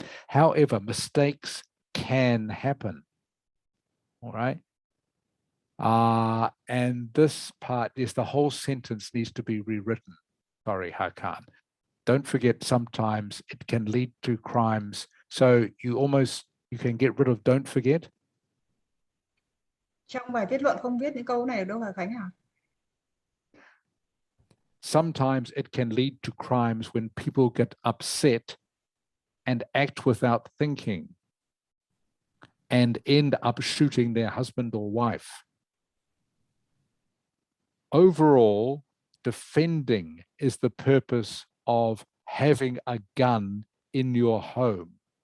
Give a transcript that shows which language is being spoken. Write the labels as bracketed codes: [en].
[en] However, mistakes can happen. All right. And this part is the whole sentence needs to be rewritten. Sorry, Hakan. Don't forget, sometimes it can lead to crimes. So you can get rid of don't forget. [vi] Trong bài kết luận không viết những câu này ở đâu hả Khánh hả? [en] Sometimes it can lead to crimes when people get upset and act without thinking and end up shooting their husband or wife. Overall, defending is the purpose of having a gun in your home.